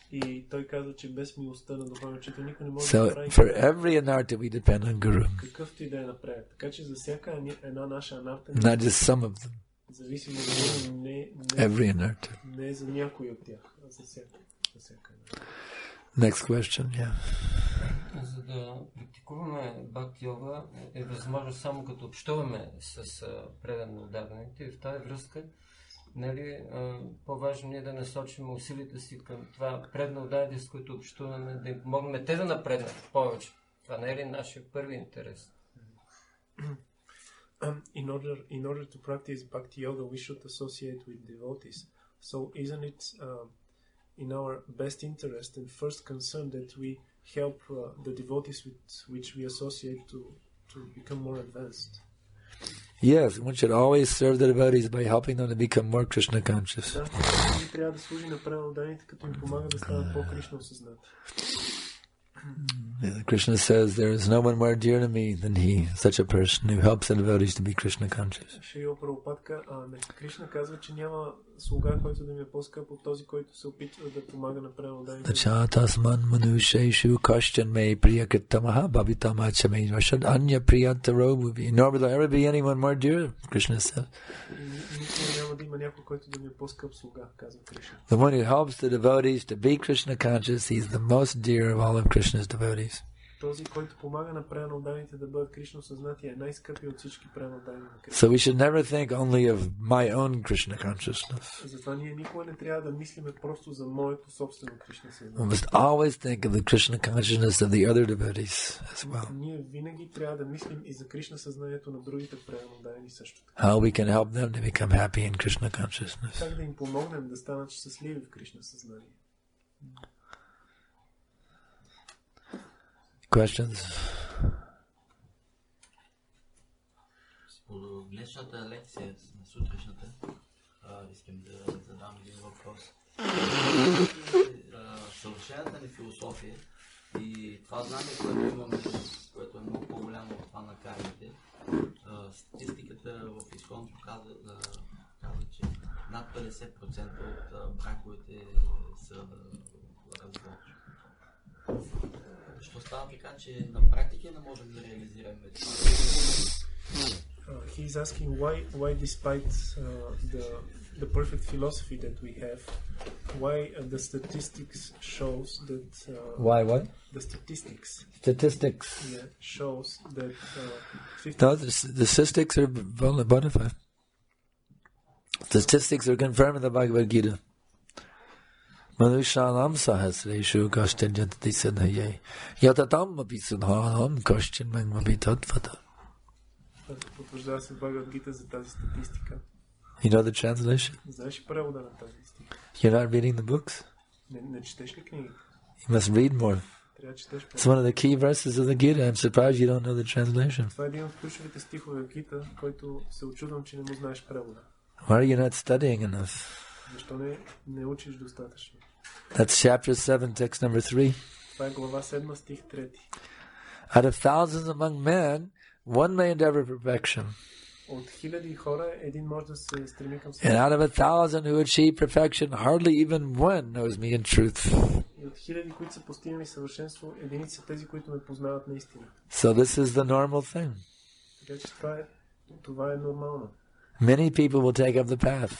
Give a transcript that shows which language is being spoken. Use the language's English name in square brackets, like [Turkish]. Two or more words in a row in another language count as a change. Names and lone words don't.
[English] So, for every anartha, we depend on Guru. Not just some of them. Every anartha. Next question, yeah. [Bulgarian] За да практикуваме бхакти йога е възможно само като общуваме с предано отдадените и в тази връзка по-важно е да насочим усилията си към това предано отдадените, с които общуваме, да им помогнем те да напреднат повече. Това не е ли нашия първи интерес? [English] In order to practice bhakti yoga, we should associate with devotees. So isn't it in our best interest and first concern that we help the devotees with which we associate to become more advanced? Yes, one should always serve the devotees by helping them to become more Krishna conscious. [Bulgarian] Трябва да служи на преданните, като им помага да станат по-кришна осъзнати. [English] Krishna says, there is no one more dear to me than he, such a person who helps the devotees to be Krishna conscious. [Bulgarian] Кришна казва, че няма слуга, който да ми е по-скъп от този, който се опитва да помага на преданните. [Sanskrit] Tachatasman manusheshu kashchan me priyakritamaha bhavitamacha me rashad anya priyantaro bhuvi. [English] Nor will there ever be anyone more dear, Krishna says. The one who helps the devotees to be Krishna conscious, he is the most dear of all of Krishna's devotees. [Bulgarian] Този, който помага на преданно отданите да бъдат Кришна съзнати, е най-скъпи от всички преданно отдани на Кришна. [English] So we should never think only of my own Krishna consciousness. [Bulgarian] Затова ние никога не трябва да мислиме просто за моето собствено Кришна [English] We [Bulgarian] съзнание. [English] must always think of the Krishna consciousness of the other devotees as well. [Bulgarian] Ние винаги трябва да мислим и за Кришна съзнанието на другите преданно отдани също. [English] How we can help them to become happy in Krishna consciousness. [Bulgarian] Как да им помогнем да станат щастливи в Кришна съзнание. [English] Questions? [Bulgarian] По днешната лекция на сутрешната искам да задам един въпрос. Съвършената ни философия и това знание, което имаме, което е много по-голямо от това на кармите, статистиката в изконното казва, че над 50% от браковете са развод. Защо става така, че на практика не можем да реализираме това? [English] He is asking why despite the perfect philosophy that we have, why the statistics shows that Why what? The statistics shows that The statistics are bona fide. Statistics are confirmed in the Bhagavad Gita. [Sanskrit] Manushanam sahasreshu kashtin jatati siddhaye yatatam api sudhanam kashtin mangmapi tatvata. [Bulgarian] потвърждава се в Бхагавад Гита за тази статистика. [English] You know the translation? [Bulgarian] Знаеш превода на тази статистика? [English] You're not reading the books? [Bulgarian] Не четеш ли книгите? [English] You must read more. [Bulgarian] Трябва да четеш [English] It's one of the key verses of the Gita. I'm surprised you don't know the translation. [Bulgarian] Това е един от ключовите стихове в Гита, който се очудвам, че не му знаеш превода. [English] Why are you not studying enough? [Bulgarian] Защо не учиш достатъчно? [English] That's chapter 7, text number 3. [Bulgarian] Това е глава 7, стих 3. [English] Out of thousands among men, one may endeavor perfection. [Bulgarian] От хиляди хора един може да се стреми към [English] And out of 1,000 who achieve perfection, hardly even one knows me in truth. [Bulgarian] И от хиляди, които са постигнали съвършенство, единици са тези, които ме познават наистина. [English] So this is the normal thing. [Bulgarian] Така че това е нормално. [English] Many people will take up the path,